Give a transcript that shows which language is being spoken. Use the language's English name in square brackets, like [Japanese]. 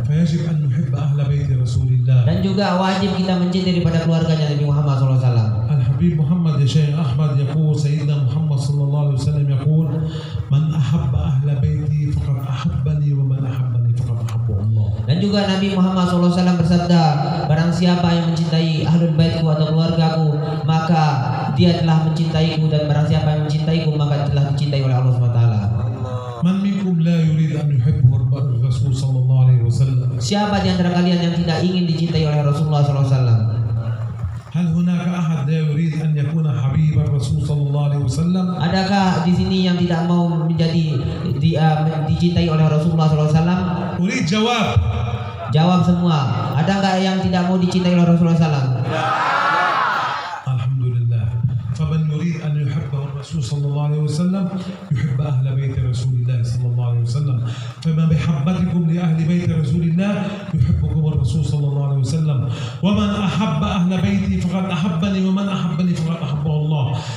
[Arabic] فيجب أن نحب أهل بيت رسول الله. [Indonesian] Dan juga wajib kita mencintai daripada keluarganya Nabi Muhammad SAW. [Arabic] الحبيب محمد يا شيخ أحمد يقول سيدنا محمد صلى الله عليه وسلم يقول من أحب أهل بيتي فقد أحبني ومن أحبني فقد أحبه الله. [Indonesian] Dan juga Nabi Muhammad SAW bersabda, barang siapa yang mencintai ahlul baitku atau keluargaku, maka dia telah mencintaiku, dan barang siapa yang mencintaiku maka telah dicintai oleh Allah SWT. [Arabic] من منكم لا يريد أن يحبه الرسول صلى الله عليه وسلم؟ [Indonesian] Siapa di antara kalian yang tidak ingin dicintai oleh Rasulullah SAW? [Arabic] هل هناك أحد لا يريد أن يكون حبيب الرسول صلى الله عليه وسلم؟ [Indonesian] Adakah di sini yang tidak mau menjadi dicintai oleh Rasulullah SAW? [Arabic] أريد جواب. [Indonesian] Jawab semua. Ada nggak yang tidak mau dicintai oleh Rasulullah SAW? [Arabic] الحمد لله. فمن يريد أن يحبه الرسول صلى الله عليه وسلم يحب أهل بيت رسول الله صلى الله عليه وسلم. فما بحبتكم لأهل بيت رسول الله يحبكم الرسول صلى الله عليه وسلم. ومن أحب أهل بيتي فقد أحبني ومن أحبني فقد أحبه الله.